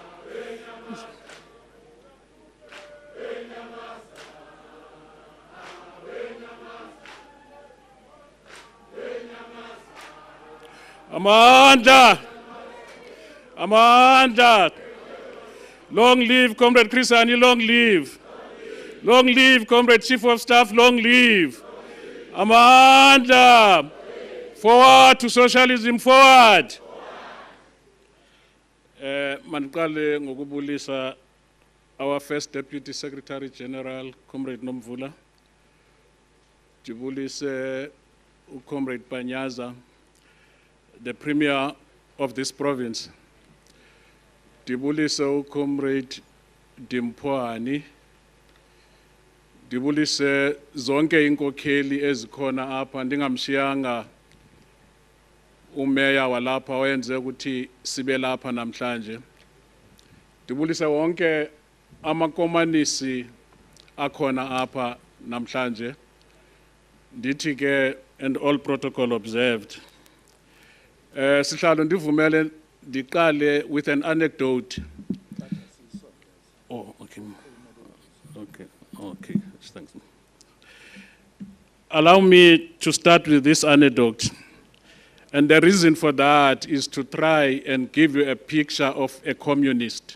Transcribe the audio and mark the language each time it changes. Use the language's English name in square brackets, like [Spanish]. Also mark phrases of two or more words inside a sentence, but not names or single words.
[Xhosa] Amanda! Amanda! [English] Long live Comrade Chris Hani, long live. Long live Comrade Chief of Staff, long live. [Xhosa] Amanda! [English] Forward to socialism, forward! [Xhosa] Manqale ngokubulisa [English] our first Deputy Secretary General, [Xhosa] Comrade Nomvula. Dibulise Comrade Panyaza, [English] the Premier of this province. [Xhosa] Dibulise Comrade Dimpwani. Dibulise zonke inkokheli ezikhona apha ndingamshiyanga umeya walapha oyenze ukuthi sibe lapha namhlanje. Ndibulise wonke amakomanisi akhona apha namhlanje. Ndithi ke [English] and all protocol observed. [Xhosa] Sihlalo ndivumele ndiqale [English] with an anecdote. Oh, okay. Okay, thanks. Allow me to start with this anecdote. And the reason for that is to try and give you a picture of a communist.